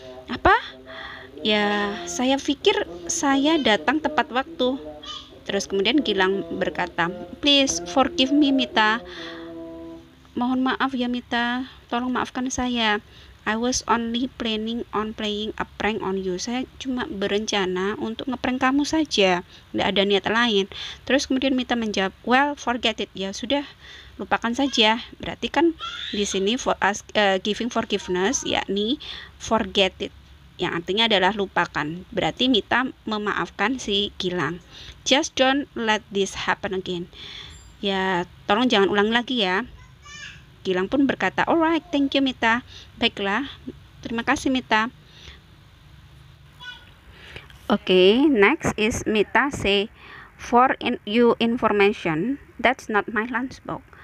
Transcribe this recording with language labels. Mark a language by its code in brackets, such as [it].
[id] Apa? Ya, saya pikir saya datang tepat waktu. Terus kemudian Gilang berkata, [en] "Please forgive me, Mita. [id] Mohon maaf ya, Mita. Tolong maafkan saya. [en] I was only planning on playing a prank on you." [id] Saya cuma berencana untuk ngeprank kamu saja, tidak ada niat lain. Terus kemudian Mita menjawab, [en] "Well, forget it." [id] Ya sudah, lupakan saja. Berarti kan di sini [en] giving forgiveness [id] yakni [en] forget it, [id] yang artinya adalah lupakan. Berarti Mita memaafkan si Gilang. [en] "Just don't let this happen again." [id] Ya, tolong jangan ulang lagi ya. Gilang pun berkata, [en] "Alright, thank you, [id] Mita." Baiklah, terima kasih, Mita. [en] Okay, next is Mita say, "For you information, that's not my lunchbox."